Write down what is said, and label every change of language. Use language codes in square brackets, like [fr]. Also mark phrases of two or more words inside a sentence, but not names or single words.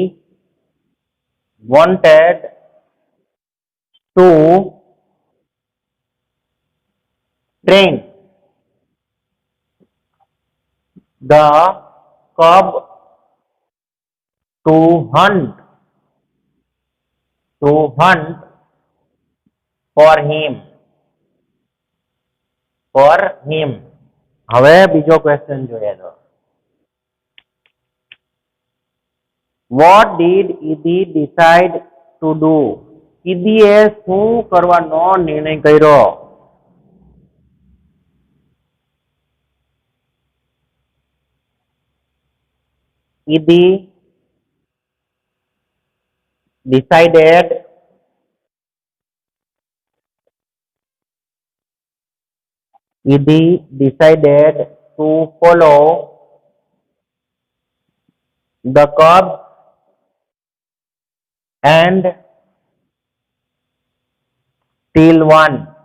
[en] wanted to train the cub to hunt for him. [gu] હવે બીજો ક્વેશ્ચન જોઈએ તો, [en] what did Edith decide to do? [gu] ઈદીએ શું કરવાનો નિર્ણય કર્યો? [en] ઈદી decided to follow the cub and steal one.